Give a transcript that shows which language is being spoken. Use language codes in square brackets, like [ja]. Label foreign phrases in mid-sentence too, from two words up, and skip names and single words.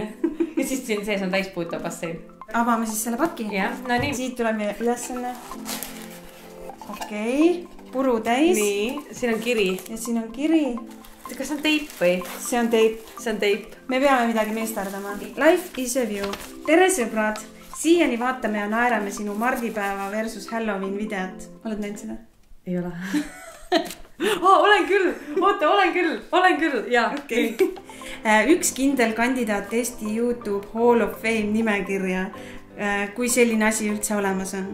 [et] Ja siis siin sees on täispuutav bassein. Avame siis selle paki. Jah, no nii. Siit tuleb meie ülesanne. Okei, puru täis. Nii, siin on kiri. Ja siin on kiri. Kas on teip või? See on teip. See on teip. Me peame midagi meestardama. [en] Life is a View. [et] Tere sõbrad! Siiani vaatame ja naerame sinu mardipäeva versus Halloween videot. Oled näinud seda? Ei ole. Olen küll! Oota, olen küll! Ja, okay. Üks kindel kandidaat Eesti YouTube [en] Hall of Fame [et] nimekirja, kui selline asi üldse olemas on.